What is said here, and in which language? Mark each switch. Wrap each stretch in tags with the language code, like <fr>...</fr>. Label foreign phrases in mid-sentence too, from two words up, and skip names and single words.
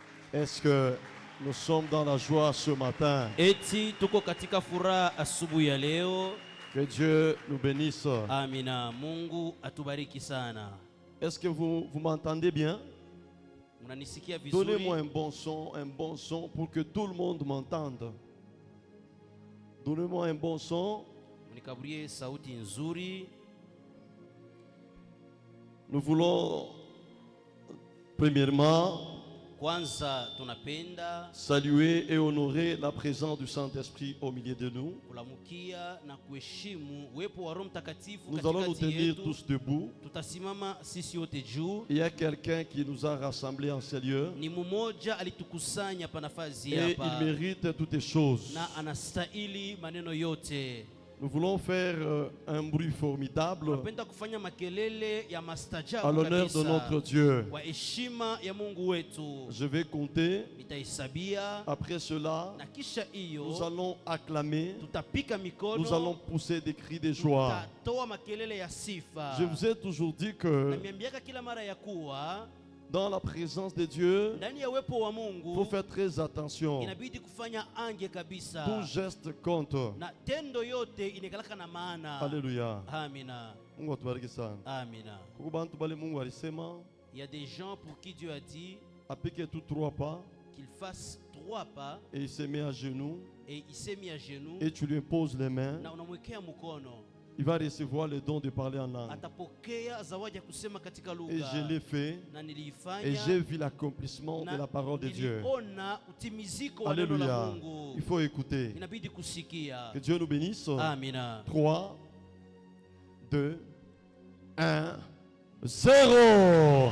<fr>Est-ce que nous sommes dans la joie ce matin?</fr> <sw>Eti tuko katika furaha asubuhi ya leo.</sw> <fr>Que Dieu nous bénisse.</fr> <sw>Amina. Mungu atubariki sana.</sw> <fr>Est-ce que vous m'entendez bien?</fr> <sw>Mnanisikia vizuri?</sw> <fr>Donnez-moi un bon son pour que tout le monde m'entende. Donnez-moi un bon son.</fr> <sw>Mnikaburie sauti nzuri.</sw> <fr>Nous voulons premièrement</fr> <sw>Kwanza tunapenda</sw> <fr>saluer et honorer la présence du Saint-Esprit au milieu de nous.</fr> <sw>kulamukia na kuheshimu uwepo wa Roho Mtakatifu</sw> <fr>Nous allons nous</fr> <sw>katikati</sw> <fr>tenir</fr> <sw>yetu.</sw> <fr>tous debout.</fr> <sw>Tutasimama sisi wote juu.</sw> <fr>Il y a quelqu'un qui nous a rassemblés en ce lieu</fr> <sw>Ni mmoja alitukusanya pa nafasi</sw> <fr>et</fr> <sw>hapa</sw> <fr>il mérite toutes les choses.</fr> <sw>na anastahili maneno yote.</sw> <fr>Nous voulons faire un bruit formidable</fr> <sw>Tunapenda kufanya makelele ya</sw> <fr>à</fr> <sw>mastajabu</sw> <fr>l'honneur de</fr> <sw>kabisa</sw> <fr>notre Dieu.</fr> <sw>kwa heshima ya Mungu wetu.</sw> <fr>Je vais compter.</fr> <sw>Nitahesabia</sw> <fr>Après cela,</fr> <sw>na kisha</sw> <fr>nous</fr> <sw>hiyo</sw> <fr>allons acclamer.</fr> <sw>tutapika mikono,</sw> <fr>Nous allons pousser des cris de joie.</fr> <sw>tutatoa makelele ya sifa.</sw> <fr>Je vous ai toujours dit</fr> <sw>Na</sw> <fr>que</fr> <sw>miambiaka kila mara ya kuwa</sw> <fr>dans la présence de Dieu,</fr> <sw>ndani ya uwepo wa</sw> <fr>il faut</fr> <sw>Mungu</sw> <fr>faire très attention.</fr> <sw>inabidi kufanya ange kabisa,</sw> <fr>Tout geste compte.</fr> <sw>na tendo yote inakalaka na maana.</sw> <fr>Alléluia.</fr> <sw>Amina, Mungu atubariki sana. amina. Kuko bantu bale Mungu alisema</sw> <fr>Il y a des gens pour qui Dieu a dit apike tout 3 pas qu'il fasse 3 pas et il se met à genoux et il s'est mis à genoux et tu lui imposes les mains.</fr> <sw>na unamwekea mkono,</sw> <fr>Il va recevoir le don de parler en langue.</fr> <sw>atapokea zawadi ya kusema katika</sw> <fr>Et</fr> <sw>lugha.</sw> <fr>je l'ai fait</fr> <sw>Na</sw> <fr>et</fr> <sw>niliifanya</sw> <fr>j'ai vu l'accomplissement de</fr> <sw>na</sw> <fr>la parole de Dieu.</fr> <sw>niliona utimiziko wa neno la</sw> <fr>Alléluia.</fr> <sw>Mungu.</sw> <fr>Il faut écouter.</fr> <sw>Inabidi kusikia.</sw> <fr>Que Dieu nous bénisse.</fr> <sw>Amina. 3, 2, 1, 0.</sw>